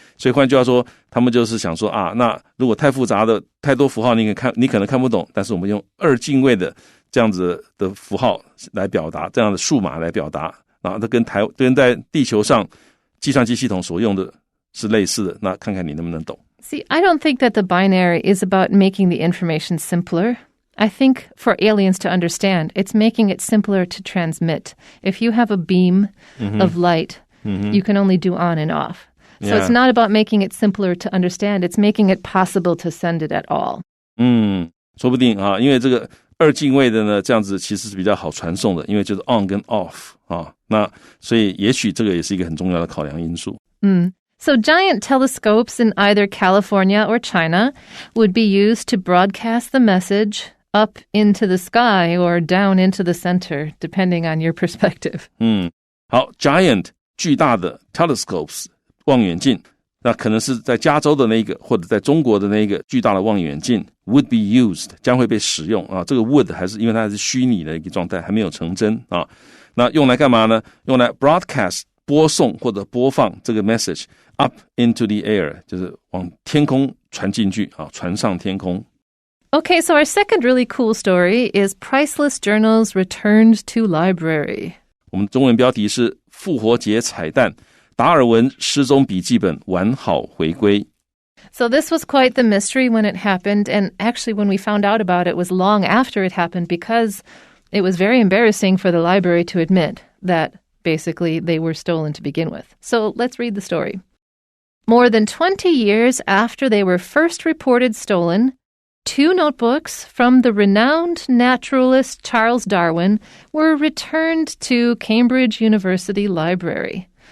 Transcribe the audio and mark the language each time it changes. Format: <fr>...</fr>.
<zh>所以换句话说，他们就是想说那如果太复杂的太多符号你可能看不懂，但是我们用二进位的这样子的符号来表达，这样的数码来表达那跟在地球上计算机系统所用的是类似的，那看看你能不能懂。</zh> <en>See, I don't think that the binary is about making the information simpler. I think for aliens to understand, it's making it simpler to transmit. If you have a beam of light, you can only do on and off. So it's not about making it simpler to understand. It's making it possible to send it at all.</en> <zh>说不定因为这个二进位的呢，这样子其实是比较好传送的，因为就是 on 跟 off 那所以也许这个也是一个很重要的考量因素。</zh> <en>So giant telescopes in either California or China would be used to broadcast the message up into the sky or down into the center, depending on your perspective.</en> <zh>好 giant 巨大的 telescopes 望远镜，那可能是在加州的那个或者在中国的那个巨大的望远镜</zh> <en>would be used</en> <zh>将会被使用这个 would 还是因为它是虚拟的一个状态，还没有成真那用来干嘛呢？用来 broadcast 播送或者播放这个</zh> <en>message up into the air</en> <zh>就是往天空传进去传上天空。</zh> <en>Okay, so our second really cool story is Priceless Journals Returned to Library.</en> <zh>我们中文标题是复活节彩蛋，达尔文失踪笔记本完好回归。</zh> <en>So this was quite the mystery when it happened, and actually when we found out about it was long after it happened because it was very embarrassing for the library to admit that basically they were stolen to begin with. So let's read the story. More than 20 years after they were first reported stolen, 2 notebooks from the renowned naturalist Charles Darwin were returned to Cambridge University Library.</en>